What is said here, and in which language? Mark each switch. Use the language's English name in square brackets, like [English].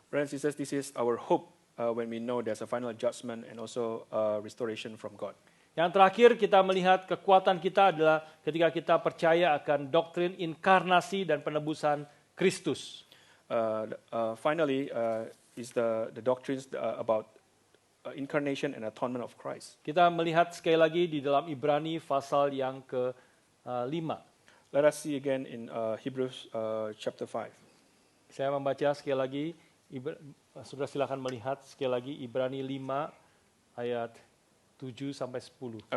[English] Brothers and sisters, this is our hope when we know there's a final judgment and also restoration from God. [Indonesian] Yang terakhir kita melihat kekuatan kita adalah ketika kita percaya akan doktrin inkarnasi dan penebusan Kristus. [English] Finally, is the doctrines about incarnation and atonement of Christ. [Indonesian] Kita melihat sekali lagi di dalam Ibrani pasal yang ke-5. [English] Let us see again in Hebrews chapter 5. [Indonesian] Saya membaca sekali lagi, saudara silakan melihat sekali lagi Ibrani 5 ayat 7 sampai 10.